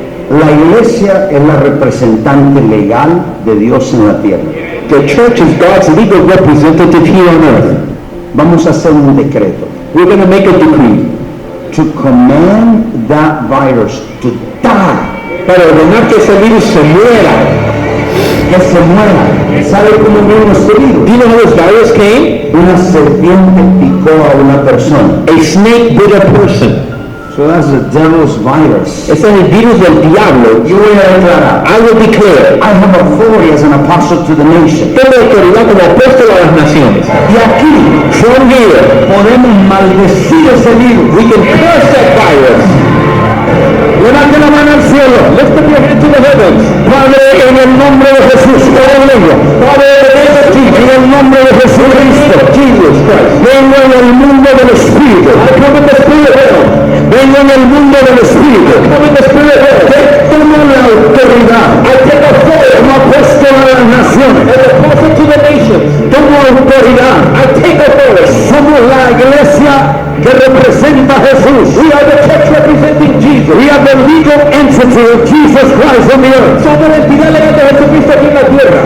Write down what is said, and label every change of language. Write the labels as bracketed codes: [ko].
[es] La iglesia es la representante legal de Dios en la tierra. [en] The church is God's legal representative here on earth. [es] Vamos a hacer un decreto. [en] We're going to make a decree To command that virus to die. [es] para ordenar que ese virus se muera. Que se muera. ¿Sabe cómo vino este virus? [en] Do you know how this virus came? [es] Una serpiente picó a una persona. [en] A snake bit a person. So that's the devil's virus. [es] Ese es el virus del diablo. Yo voy a declarar. [en] I will declare. I have authority as an apostle to the nation. [es] Tengo autoridad como apóstol a las naciones. Y aquí [en] From here, [es] podemos maldecir ese virus. [en] we can curse that virus. [es] Levante la mano al cielo. [en] Lift up your hand to the heavens. [es] Padre, en el nombre de Jesús, toda lengua. Padre, en el nombre de Jesucristo. [en] Jesus Christ. [es] Vengo en el mundo del Espíritu. [en] I come in the spirit realm. [es] Vengo en el mundo del Espíritu. [en] Come in the spirit realm. [es] Tomo la autoridad. [en] I take authority [es] Como apóstol a las naciones. [en] as a prophet to the nations. [es] Tomo autoridad. [en] I take authority. [es] Somos la iglesia que representa a Jesús. [en] We are the church representing Jesus. We are the legal entity of Jesus Christ on the earth. [es] Somos la entidad legal de Jesucristo aquí en la tierra.